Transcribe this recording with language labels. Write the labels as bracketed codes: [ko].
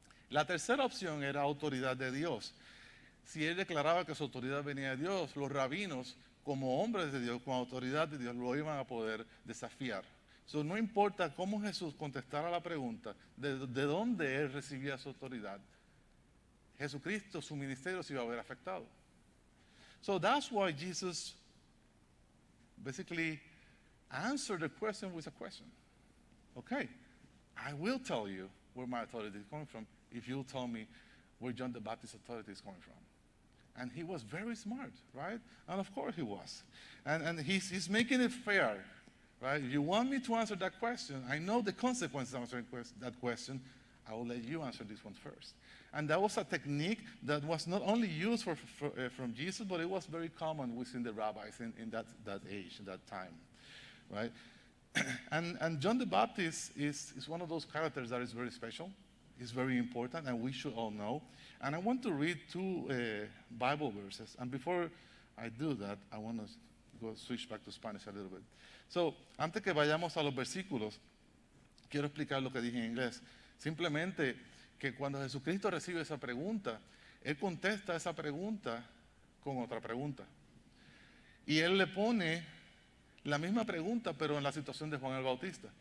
[es] La tercera opción era autoridad de Dios. Si él declaraba que su autoridad venía de Dios, los rabinos, como hombres de Dios, con autoridad de Dios, lo iban a poder desafiar. So, no importa cómo Jesús contestara la pregunta de dónde él recibía su autoridad, Jesucristo, su ministerio se iba a ver afectado. [en] So that's why Jesus basically answered the question with a question. Okay, I will tell you where my authority is coming from if you tell me where John the Baptist's authority is coming from. And he was very smart, right? And of course he was. And he's making it fair, right? If you want me to answer that question, I know the consequences of answering that question. I will let you answer this one first. And that was a technique that was not only used from Jesus, but it was very common within the rabbis in that age, that time, right? And John the Baptist is one of those characters that is very special. It's very important, and we should all know. And I want to read two Bible verses. And before I do that, I want to switch back to Spanish a little bit. [es] So, antes que vayamos a los versículos, quiero explicar lo que dije en inglés. Simplemente que cuando Jesucristo recibe esa pregunta, Él contesta esa pregunta con otra pregunta. Y Él le pone la misma pregunta, pero en la situación de Juan el Bautista.